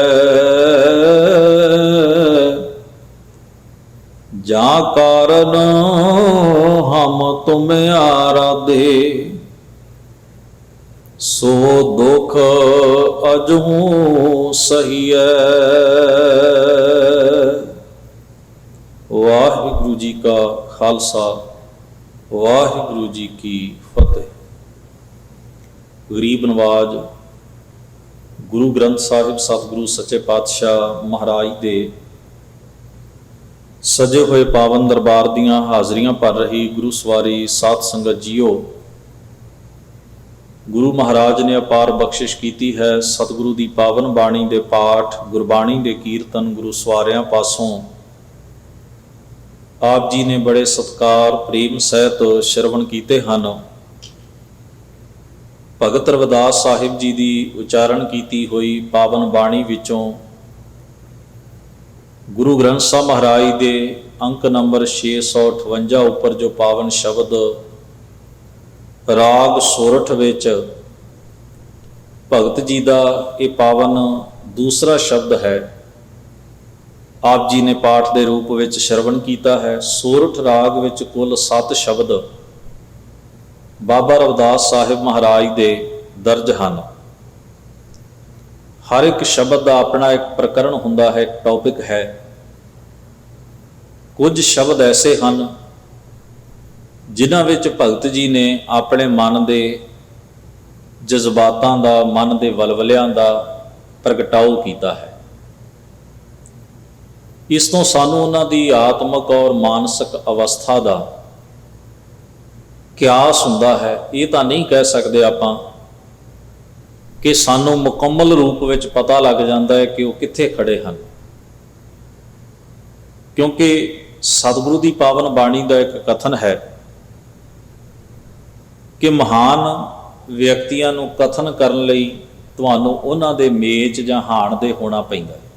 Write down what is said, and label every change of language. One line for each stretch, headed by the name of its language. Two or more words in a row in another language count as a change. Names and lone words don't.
Hindi: जा कारण हम तुम आराधे, सो दुख अजहू सहिए।
Punjabi: ਵਾਹਿਗੁਰੂ ਜੀ ਕਾ ਖਾਲਸਾ, ਵਾਹਿਗੁਰੂ ਜੀ ਕੀ ਫ਼ਤਿਹ। ਗਰੀਬ ਨਵਾਜ ਗੁਰੂ ਗ੍ਰੰਥ ਸਾਹਿਬ ਸਤਿਗੁਰੂ ਸੱਚੇ ਪਾਤਸ਼ਾਹ ਮਹਾਰਾਜ ਦੇ ਸਜੇ ਹੋਏ ਪਾਵਨ ਦਰਬਾਰ ਦੀਆਂ ਹਾਜ਼ਰੀਆਂ ਭਰ ਰਹੀ ਗੁਰੂ ਸਵਾਰੀ ਸਾਧ ਸੰਗਤ ਜੀਓ, ਗੁਰੂ ਮਹਾਰਾਜ ਨੇ ਅਪਾਰ ਬਖ਼ਸ਼ਿਸ਼ ਕੀਤੀ ਹੈ। ਸਤਿਗੁਰੂ ਦੀ ਪਾਵਨ ਬਾਣੀ ਦੇ ਪਾਠ, ਗੁਰਬਾਣੀ ਦੇ ਕੀਰਤਨ ਗੁਰੂ ਸਵਾਰੀਆਂ ਪਾਸੋਂ ਆਪ ਜੀ ਨੇ ਬੜੇ ਸਤਿਕਾਰ ਪ੍ਰੇਮ ਸਹਿਤ ਸਰਵਣ ਕੀਤੇ ਹਨ। ਭਗਤ ਰਵਿਦਾਸ ਸਾਹਿਬ ਜੀ ਦੀ ਉਚਾਰਣ ਕੀਤੀ ਹੋਈ ਪਾਵਨ ਬਾਣੀ ਵਿਚੋਂ ਗੁਰੂ ਗ੍ਰੰਥ ਸਾਹਿਬ ਮਹਾਰਾਜ ਦੇ ਅੰਕ ਨੰਬਰ 658 ਉਪਰ ਜੋ ਪਾਵਨ ਸ਼ਬਦ ਰਾਗ ਸੋਰਠ ਵਿਚ ਭਗਤ ਜੀ
Hindi: का ये पावन दूसरा शब्द है, आप जी ने पाठ के रूप में श्रवण किया है।
Punjabi: ਸੋਰਠ ਰਾਗ ਵਿਚ ਕੁੱਲ 7 ਸ਼ਬਦ ਬਾਬਾ ਰਵਿਦਾਸ ਸਾਹਿਬ ਮਹਾਰਾਜ ਦੇ ਦਰਜ ਹੈਂ। ਹਰ ਏਕ ਸ਼ਬਦ ਕਾ ਅਪਨਾ ਏਕ ਪ੍ਰਕਰਣ ਹੁੰਦਾ ਹੈ, ਟੌਪਿਕ ਹੈ। ਕੁਛ ਸ਼ਬਦ ਐਸੇ ਹੈਂ ਜਿਨ੍ਹਾਂ ਵਿਚ ਭਗਤ ਜੀ ਨੇ ਅਪਨੇ ਮਨ ਕੇ ਜਜ਼ਬਾਤਾਂ ਦਾ, ਮਨ ਦੇ ਵਲਵਲਿਆਂ ਦਾ ਪ੍ਰਗਟਾਓ ਕੀਤਾ ਹੈ। ਇਸ ਤੋਂ ਸਾਨੂੰ ਉਹਨਾਂ ਦੀ ਆਤਮਿਕ ਔਰ ਮਾਨਸਿਕ ਅਵਸਥਾ ਦਾ ਕਿਆਸ ਹੁੰਦਾ ਹੈ। ਇਹ ਤਾਂ ਨਹੀਂ ਕਹਿ ਸਕਦੇ ਆਪਾਂ ਕਿ ਸਾਨੂੰ ਮੁਕੰਮਲ ਰੂਪ ਵਿੱਚ ਪਤਾ ਲੱਗ ਜਾਂਦਾ ਹੈ ਕਿ ਉਹ ਕਿੱਥੇ ਖੜੇ ਹਨ, ਕਿਉਂਕਿ ਸਤਿਗੁਰੂ ਦੀ ਪਾਵਨ ਬਾਣੀ ਦਾ ਇੱਕ ਕਥਨ ਹੈ ਕਿ ਮਹਾਨ ਵਿਅਕਤੀਆਂ ਨੂੰ ਕਥਨ ਕਰਨ ਲਈ ਤੁਹਾਨੂੰ ਉਹਨਾਂ ਦੇ ਮੇਚ ਜਾਂ ਹਾਣ ਦੇ ਹੋਣਾ ਪੈਂਦਾ ਹੈ।